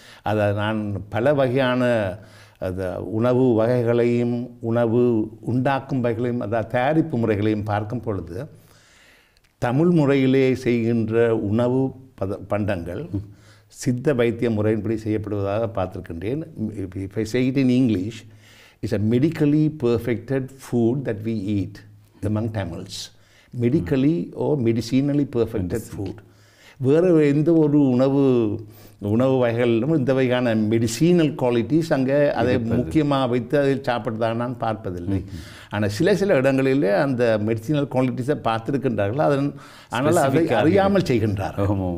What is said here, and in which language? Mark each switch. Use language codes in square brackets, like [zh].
[ta] அதை நான் பல வகையான அந்த உணவு வகைகளையும் உணவு உண்டாக்கும் வகைகளையும் அதாவது தயாரிப்பு முறைகளையும் பார்க்கும் பொழுது தமிழ் முறையிலே செய்கின்ற உணவு பண்டங்கள் சித்த வைத்திய முறையின்படி செய்யப்படுவதாக பார்த்துருக்கின்றேன். [en] If I say it in English, it's a medically perfected food that we eat among Tamils. Medically or medicinally perfected food. [ta] வேறு எந்த ஒரு உணவு வகைகளிலும் இந்த வகையான மெடிசினல் குவாலிட்டிஸ் அங்கே அதை முக்கியமாக வைத்து அதை சாப்பிட்றதான் நான் பார்ப்பதில்லை. ஆனால் சில இடங்களிலே அந்த மெடிசினல் குவாலிட்டிஸை பார்த்துருக்கின்றார்கள், ஆனால் அதை அறியாமல் செய்கின்றார்கள்.